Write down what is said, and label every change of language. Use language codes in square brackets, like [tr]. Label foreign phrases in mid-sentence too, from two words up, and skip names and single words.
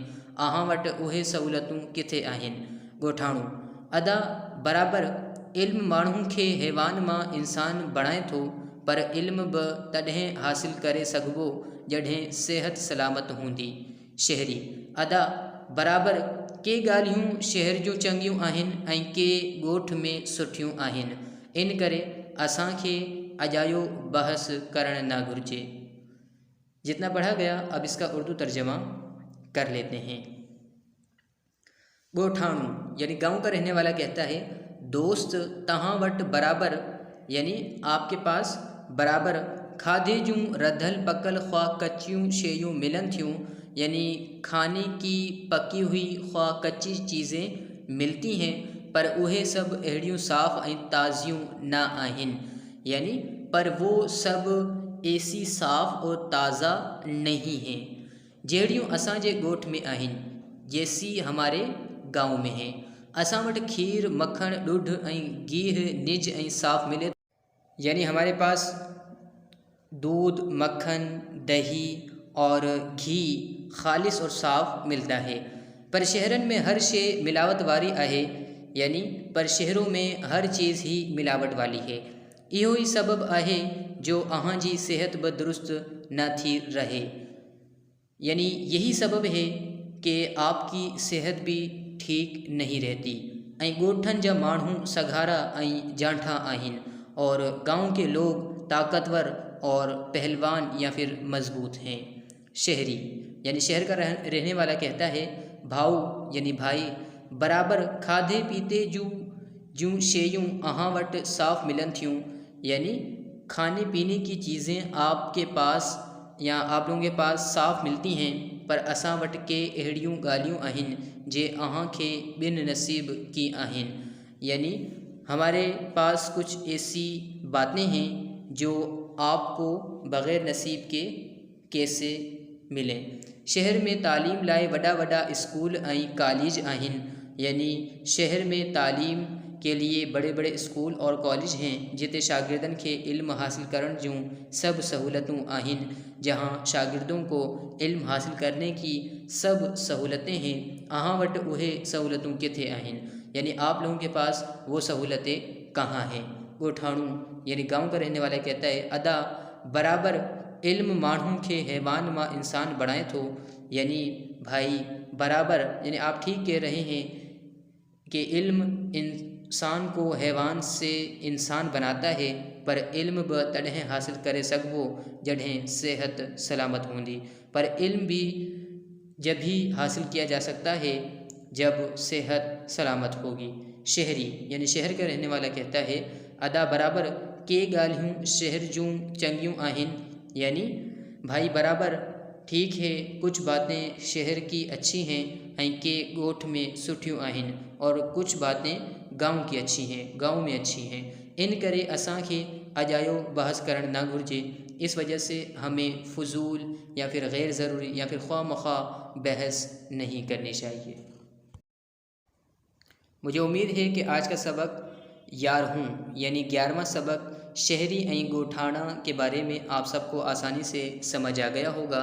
[sd] अहां वटि उहे सहूलतूं किथे आहिनि। ॻोठाणो अदा बराबरि इल्मु माण्हुनि खे हैवान मां इंसान बणाए थो, पर इल्मु बि तॾहिं हासिल करे सघिबो जॾहिं सिहत सलामत हूंदी। शहरी अदा बराबरि के ॻाल्हियूं शहर जूं चङियूं आहिनि ऐं के ॻोठ में सुठियूं आहिनि। इन करे असांखे अजायो बहस करणु न घुरिजे। [ur] جتنا پڑھا گیا اب اس کا اردو ترجمہ کر لیتے ہیں. [sd] ॻोठाणु [ur] یعنی گاؤں کا رہنے والا کہتا ہے, [sd] दोस्त तहां वट बराबर [ur] یعنی آپ کے پاس برابر [sd] खाधे जूं रधल पकल ख्वा कच्चियूं शयूं मिलन थियूं, [ur] یعنی کھانے کی پکی ہوئی خواہ کچی چیزیں ملتی ہیں, [sd] पर उहे सब अहिड़ियूं साफ़ ऐं ताज़ियूं न आहिनि। [ur] یعنی پر وہ سب ایسی صاف اور تازہ نہیں ہیں [sd] जहिड़ियूं असांजे ॻोठ में आहिनि, [ur] جیسی ہمارے گاؤں میں ہے. [sd] असां वटि खीर मक्खण ॾुध ऐं गीह निज ऐं साफ़ मिले, [ur] یعنی ہمارے پاس دودھ مکھن دہی اور گھی خالص اور صاف ملتا ہے. [sd] पर शहरन में हर शइ मिलावट वारी आहे, [ur] یعنی پر شہروں میں ہر چیز ہی ملاوٹ والی ہے. [sd] इहो ही सबब आहे जो अहां जी सेहत बि दुरुस्त न थी रहे, [ur] یعنی یہی سبب ہے کہ آپ کی صحت بھی ٹھیک نہیں رہتی. [sd] ऐं ॻोठनि जा माण्हू सघारा ऐं जांठा आहिनि [ur] اور گاؤں کے لوگ طاقتور اور پہلوان یا پھر مضبوط ہیں. [sd] शहरी [ur] یعنی شہر کا رہنے والا کہتا ہے, [sd] भाऊ [ur] یعنی بھائی [sd] बराबर खाधे पीते जूं शयूं अहां वटि साफ़ मिलन थियूं, [ur] یعنی کھانے پینے کی چیزیں آپ کے پاس یا آپ لوگوں کے پاس صاف ملتی ہیں, [sd] पर असां वटि के अहिड़ियूं ॻाल्हियूं आहिनि जे अहां खे ॿिन नसीब की आहिनि। [ur] یعنی ہمارے پاس کچھ ایسی باتیں ہیں جو آپ کو بغیر نصیب کے کیسے ملیں. [sd] शहर में तालीम लाए वॾा वॾा स्कूल ऐं कॉलेज आहिनि, [ur] یعنی شہر میں تعلیم کے لیے بڑے بڑے اسکول اور کالج ہیں [sd] जिते शागिर्दन के इल्म हासिल करण जूं सब सहूलतूं आहिनि, [ur] جہاں شاگردوں کو علم حاصل کرنے کی سب سہولتیں ہیں. [sd] अहां वटि उहे सहूलतूं किथे आहिनि, [ur] یعنی آپ لوگوں کے پاس وہ سہولتیں کہاں ہیں. [sd] ॻोठाणु [ur] یعنی گاؤں کا رہنے والا کہتا ہے, [sd] अदा बराबर इल्म माण्हुनि खे हैवान मां इंसान बणाए थो, [ur] یعنی بھائی برابر یعنی آپ ٹھیک کہہ رہے ہیں کہ علم انسان کو حیوان سے انسان بناتا ہے, [sd] पर इल्म बि तॾहिं हासिल करे सघिबो जॾहिं सेहत सलामत हूंदी। [ur] پر علم بھی جب ہی حاصل کیا جا سکتا ہے جب صحت سلامت ہوگی. [sd] शहरी [ur] یعنی شہر کا رہنے والا کہتا ہے, [sd] अदा बराबर के ॻाल्हियूं शहर जूं चङियूं आहिनि, [ur] یعنی بھائی برابر ٹھیک ہے کچھ باتیں شہر کی اچھی ہیں [sd] ऐं के ॻोठ में सुठियूं आहिनि [ur] اور کچھ باتیں گاؤں کی اچھی ہیں، گاؤں میں اچھی ہیں. [sd] इन करे असांखे अजायो बहस करण ना घुरिजे। [ur] اس وجہ سے ہمیں فضول یا پھر غیر ضروری یا پھر خواہ مخواہ بحث نہیں کرنی چاہیے. مجھے امید ہے کہ آج کا سبق یار ہوں یعنی 11واں سبق شہری ایں گوٹھانا کے بارے میں آپ سب کو آسانی سے سمجھ آ گیا ہوگا.